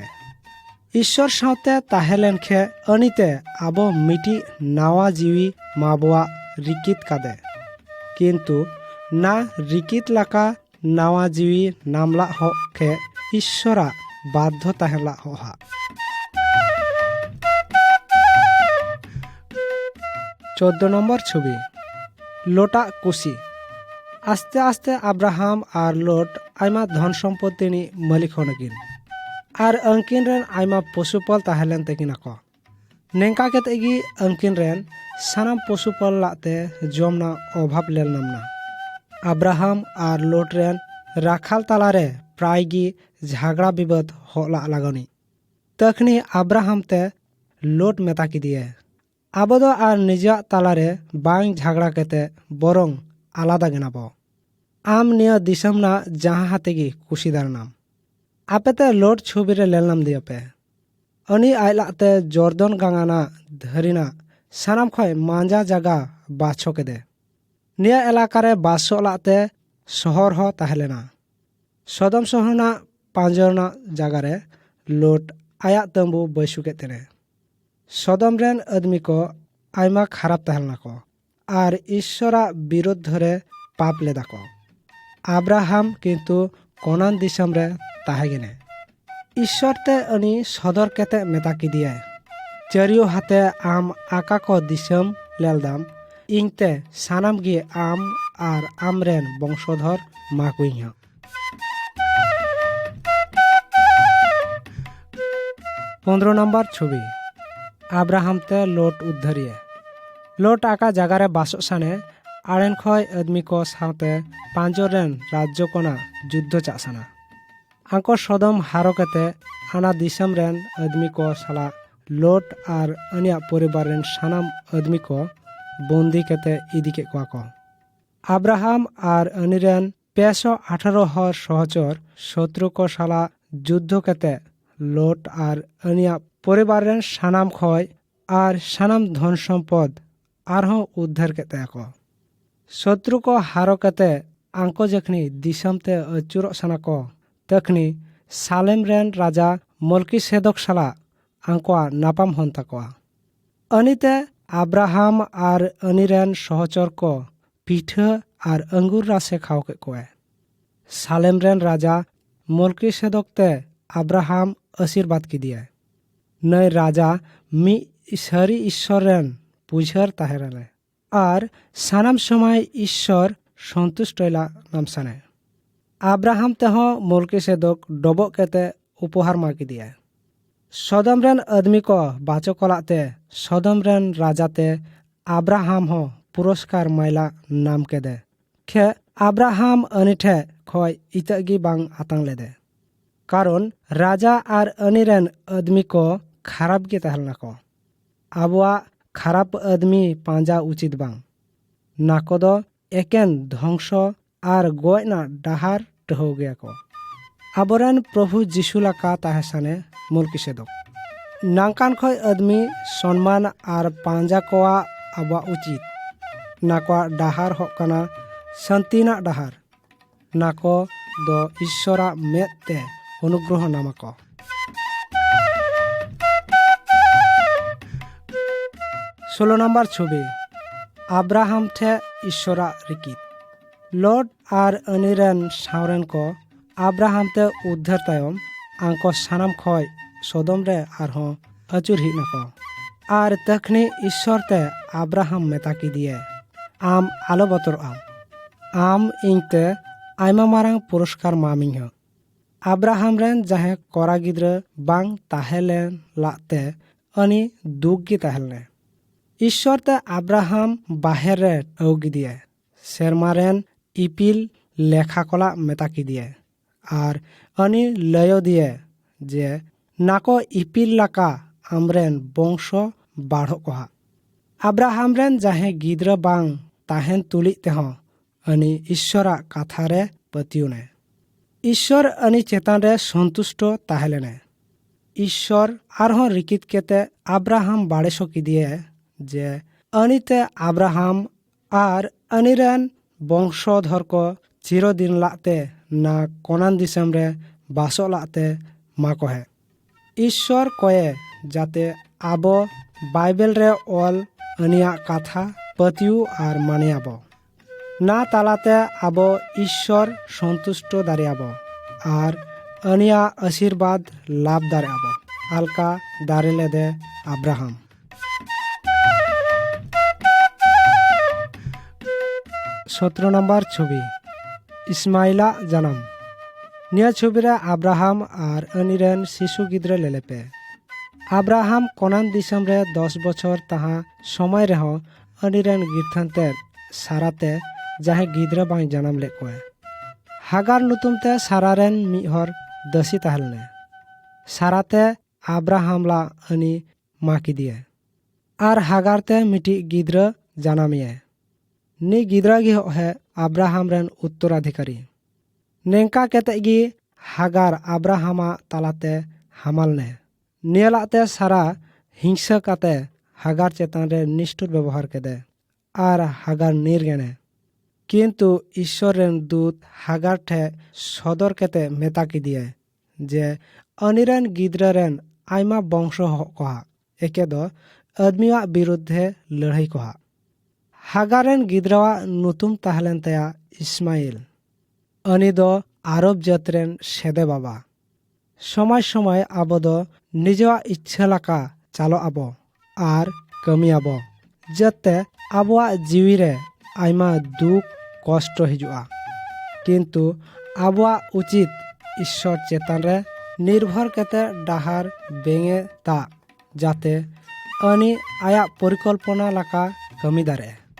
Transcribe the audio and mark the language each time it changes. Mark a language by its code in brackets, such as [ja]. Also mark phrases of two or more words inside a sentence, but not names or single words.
[sat] ईश्वर सावते ताहेलेन खे अनिते आबो मिटी नावा जीवी माबोआ रिकित कादे किंतु ना रिकित लाका नावा जीवी नामला हो के ईश्वरा बाध्य ताहेला होहा। 14 [bn] নম্বর ছবি [sat] লোটা কুশি আস্তে আস্তে अब्राहम आर लोट आयमा धन सम्पत्ति नि मालिक होनगिन आर अंकिन रेन आयमा पशुपल ताहेलेन तेकिना को। नेंका केतेगी अंकिन रेन सानाम पशुपल लाते जमना अभाव लेल नामना। अब्राहम आर लोट रेन राखाल तालारे प्रायगी झगड़ा विवाद होला लागनी। तखनी अब्राहम ते लोट मेता की दिए आबदो आर निजा तालारे बांग झगड़ा केते बरंग आलादा गेनाबो। आम निया दिसमना जहां हातेगी कुशीदार नाम आपेते लोट छुबीरे लेल नाम दियापे। अनि आइलाते जर्दन गांगाना धरिना सानाम खय मांजा जगह बाछो केदे निया एलाकारे बासो लाते शहर हो ताहेलेना। सदम शहरना पांजरना जगारे लोट आया तंबू बैसु केतेने। सदम रेन आदमी को आयमा खराब ताहेलना को आर ईश्वरा विरोध धरे पाप लेदा को। अब्राहम किंतु कोनान दिसम रे ताहेगिने। ईश्वर ते अनि सदर केते मेता की दिए चरियो हाते आम आका को दिसम लेलदाम इंगते सानाम गी आम आर आमरेन वंशधर माकुइहा। 15 [bn] নম্বর ছবি [sat] अब्राहम ते लोट उद्धारिये लोट आका जगारे बासो साने आड़ेन खय आदमी को सावते पांजरेन राज्य कोना युद्ध चासना। आंको सदम हारो केते आना दिसम रेन आदमी को साला लोट आर अनिया परिवार रेन सानाम आदमी को बंदी केते इदी के को। अब्राहम आर अनिरेन 518 हर सहचर शत्रु को साला युद्ध केते लोट आर अनिया परिवार रेन सानाम खय आर सानाम धन सम्पद आरहों उद्धार केते को। शत्रु को हारो केते आंको जखनी दिसम ते अचुरो सना को तखनी सालेम रेन राजा मलकी सेदक साला आंकोआ नापाम होन तकोआ। अनिते अब्राहम आर अनिरेन सहचर को पीठा आर अंगूर रासे खाओ के कोए। सालेम रेन राजा मलकी सेदक ते अब्राहम आशीर्वाद की दिए। नय राजा मी सारी ईश्वर रेन पुजहर ताहेरले आर सानाम समय ईश्वर संतुष्ट नाम साने। अब्राहम तेहो मलकी सेदक डबक केते उपहार माकी दिए। सदम रेन आदमी को बाचो कोलाते सदम रेन राजाते अब्राहम हो पुरस्कार माइला नाम केदे खे अब्राहम अनि ठे खय इतगी बांग आतांग लेदे कारण राजा आर अनिरेन आदमी को खराब गे तहलना को आबुआ खराब आदमी पांजा उचित बांग नाको दो एकेन ध्वंस आर गोयना डाहार टहो गया को आबोरेन प्रभु जिशु लाका ताहेसाने मुलकिसेदक नांकान खय आदमी सम्मान आर पांजा कोआ आबुआ उचित नाको डाहार हकना शांतिना डाहार नाको दो ईश्वरा मेते अनुग्रह नामको 16 [bn] নম্বর ছবি [sat] আব্রাহাম ठे ईश्वरा रिकित लॉर्ड आर अनिरेन सावरेन को आब्राहाम ते उद्धार तायम आंको सानाम खय सदम रे आरहों अचुर हिना को आर तखनी ईश्वर ते आब्राहाम मेताकी दिए आम आलो बतर आम इंगते आयमा मारांग पुरस्कार मामिंग हो आब्राहाम रेन जहे कोरा गिद्र बांग ताहेलेन लाते अनि दुख गी ताहेलने ईश्वर ते आब्राहाम बाहेर रे औगी दिए सेरमारेन इपिल लेखा कला मेताकी दिए आर अनि लयो दिए जे नाको इपिल लाका आमरेन बंश बाढ़ो कोहा आब्राहाम रेन जहे गिद्र बांग ताहेन तुली तेहो अनि ईश्वरा काथारे पतियुने ईश्वर अनि चेतान रे संतुष्ट ताहेलेने ईश्वर आरहों रिकित केते आब्राहाम बाड़े सकी दिए जे अनिते आब्राहाम आर अनिरेन बंशधर को चिरदिन लाते ना कोनान दिसम रे बासो लाते मा को है ईश्वर कोए जाते आबो बाइबल रे ऑल अनिया काथा पतियु आर मानियाबो ना तालाते आबो ईश्वर संतुष्ट दारियाबो आर अनिया आशीर्वाद लाभ दारियाबो आलका दारे लेदे आब्राहाम 17 [bn] নম্বর ছবি [sat] इस्माइला जन्म निया छबि रे आब्राहाम आर अनिरेन शिशु गिद्रे लेलेपे आब्राहाम कोनान दिसम रे 10 बछर तहा समय रेहो अनिरेन गिरथानते साराते जाहे गिद्रे बांग जन्म ले कोए हागार नुतुमते सारारेन मिहर दसी ताहलने साराते आब्राहाम ला अनि माकी दिए आर हागारते मिटी गिद्रे जनामिए नी गिद्रा गी है आब्राहाम रेन उत्तराधिकारी नेंका केतेगी हागार आब्राहामा तालाते हामालने नियलाते सारा हिंसा काते हागार चेतान रे निष्ठुर व्यवहार केदे आर हागार निर्गेने किंतु ईश्वर रेन दूत हागार ठे सदर केते मेताकी दिए जे अनिरेन गिद्रा रेन आयमा वंश कोहा एके दो आदमिया विरुद्धे लड़ाई कोहा हागारेन गिद्रावा नुतुम ताहलेन तया इस्माइल अनि दो आरब जातरेन सेदे बाबा समय समय आबो दो निजवा इच्छा लाका चालो आबो आर कमी आबो जते आबोआ जीवी रे आयमा दुख कष्ट हिजुआ किंतु आबोआ उचित ईश्वर चेतन रे निर्भर केते डाहार बेंगे ता जाते अनि आया परिकल्पना लाका कमी दारे